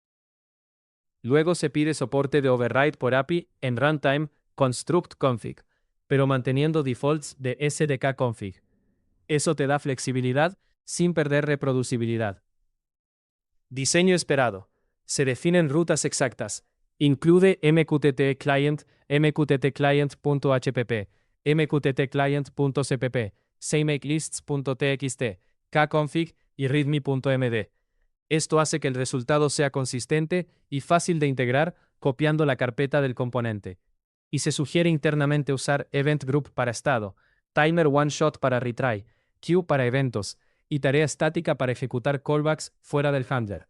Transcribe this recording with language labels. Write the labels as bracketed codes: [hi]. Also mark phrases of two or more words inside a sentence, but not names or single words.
[es] Luego se pide soporte de override por API en [en] runtime construct config, [es] pero manteniendo defaults de [en] SDK config. [es] Eso te da flexibilidad sin perder reproducibilidad. Diseño esperado. Se definen rutas exactas. Incluye [en] MQTT Client, [es] mqttclient.hpp, mqttclient.cpp, samemakelists.txt, kconfig y readme.md. Esto hace que el resultado sea consistente y fácil de integrar copiando la carpeta del componente. Y se sugiere internamente usar [en] Event Group [es] para estado, [en] Timer One Shot [es] para retry, Queue para eventos y tarea estática para ejecutar callbacks fuera del handler.